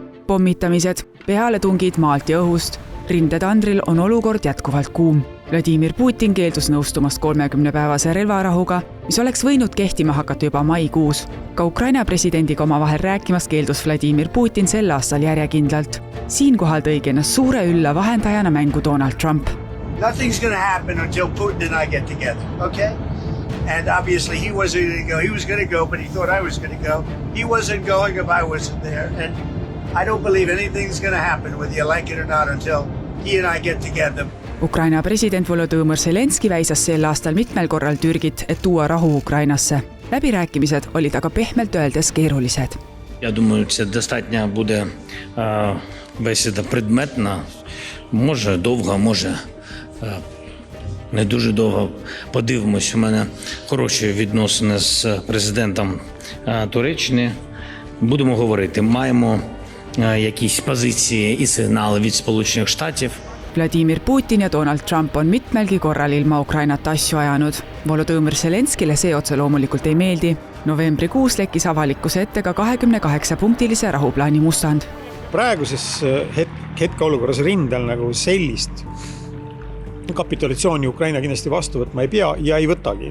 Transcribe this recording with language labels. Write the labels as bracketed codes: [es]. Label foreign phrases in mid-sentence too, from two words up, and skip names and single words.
[et] Pommitamised, pealetungid maalt ja õhust. Rindetandril on olukord jätkuvalt kuum. Vladimir Putin keeldus nõustumast 30-päevase relvarahuga, mis oleks võinud kehtima hakata juba maikuus. Ka Ukraina presidendiga omavahel rääkimas keeldus Vladimir Putin sel aastal järjekindlalt. Siinkohal tõigi ennast suure ülla vahendajana mängu Donald Trump. [en] Nothing's going to happen until Putin and I get together, okay? And obviously he wasn't going to go. He was going to go, but he thought I was going to go. He wasn't going if I wasn't there. And I don't believe anything's going to happen, whether you like it or not, until he and I get together. [et] Ukraina president Volodymyr Zelenski väisas sel aastal mitmel korral Türgit, et tuua rahu Ukrainasse. Läbirääkimised olid aga pehmelt öeldes keerulised. [uk] Я думаю, це достатньо буде бесіда предметна. Може довго, може не дуже довго. Подивимось, у мене хороші відносини з президентом Туреччини. Будемо говорити, маємо якісь позиції і сигнали від Сполучених Штатів. [et] Vladimir Putin ja Donald Trump on mitmelgi korral ilma Ukrainat asju ajanud. Volodymyr Zelenskile see otse loomulikult ei meeldi. Novembrikuus lekkis avalikkuse ette ka 28-punktilise rahuplaani mustand. Praeguses hetkeolukorras rindel nagu sellist kapitulatsiooni Ukraina kindlasti vastu võtma ei pea ja ei võtagi.